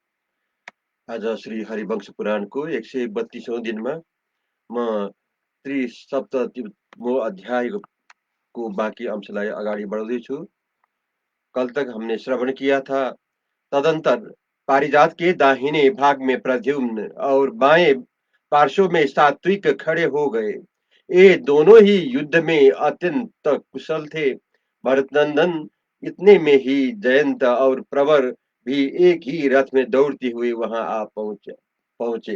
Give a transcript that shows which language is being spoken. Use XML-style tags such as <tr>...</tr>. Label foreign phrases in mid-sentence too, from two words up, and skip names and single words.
<ne>आज श्री हरिवंश पुराणको 132औं दिनमा म त्रिसप्ततिमो अध्यायको बाँकी अंशलाई अगाडि बढाउँदैछु।</ne> <hi>कल तक हमने श्रवण किया था, तदंतर पारिजात के दाहिने भाग में प्रद्युम्न और बाएं पार्श्व में सात्विक खड़े हो गए। ये दोनों ही युद्ध में अत्यंत कुशल थे। भरतनंदन इतने में ही जयंत और प्रवर भी एक ही रथ में दौड़ते हुए वहां आ पहुंचे।</hi>